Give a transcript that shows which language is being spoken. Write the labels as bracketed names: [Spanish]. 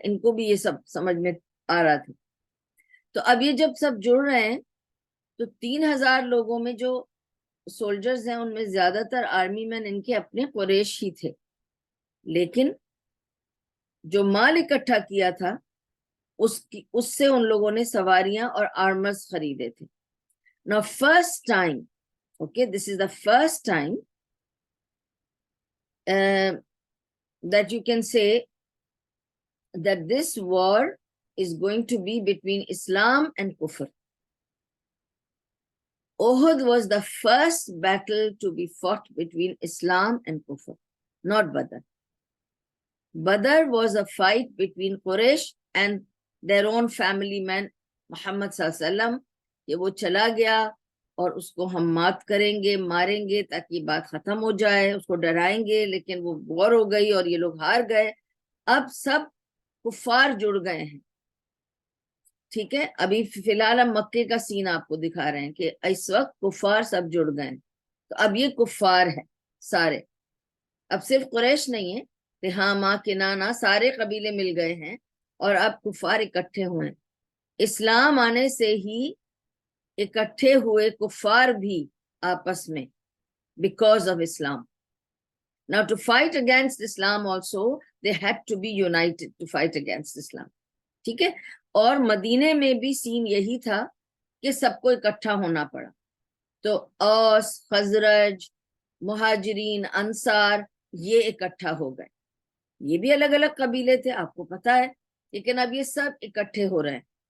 [Urdu] ان کو بھی یہ سب سمجھ میں آ رہا تھا. تو اب یہ جب سب جڑ رہے ہیں تو 3,000 لوگوں میں جو سولجرز ہیں ان میں زیادہ تر آرمی مین ان کے اپنے قریش ہی تھے. لیکن جو مال اکٹھا کیا تھا اس سے ان لوگوں نے سواریاں اور آرمرز خریدے تھے. [English] Now first time, okay, this is the first time that you can say that this war is going to be between Islam and Kufr. Uhud was the first battle to be fought between Islam and Kufr, not Badr. Badr was a fight between Quraysh and their own family man, Muhammad صلی اللہ علیہ وسلم. [Urdu] کہ وہ چلا گیا اور اس کو ہم مات کریں گے، ماریں گے تاکہ یہ بات ختم ہو جائے، اس کو ڈرائیں گے، لیکن وہ وار ہو گئی اور یہ لوگ ہار گئے. اب سب کفار جڑ گئے ہیں، ٹھیک ہے. ابھی فی الحال ہم مکے کا سین آپ کو دکھا رہے ہیں کہ اس وقت کفار سب جڑ گئے ہیں. تو اب یہ کفار ہے سارے، اب صرف قریش نہیں ہے، تہامہ کنانہ سارے قبیلے مل گئے ہیں اور اب کفار اکٹھے ہوئے ہیں. اسلام آنے سے ہی اکٹھے ہوئے کفار بھی آپس میں [English] because of Islam. Now to fight against Islam also they had to be united to fight against Islam, [Urdu] ٹھیک ہے. اور مدینے میں بھی سین یہی تھا کہ سب کو اکٹھا ہونا پڑا. تو اوس، خزرج، مہاجرین، انصار یہ اکٹھا ہو گئے. یہ بھی الگ الگ قبیلے تھے آپ کو پتا ہے، لیکن اب یہ سب اکٹھے ہو رہے ہیں.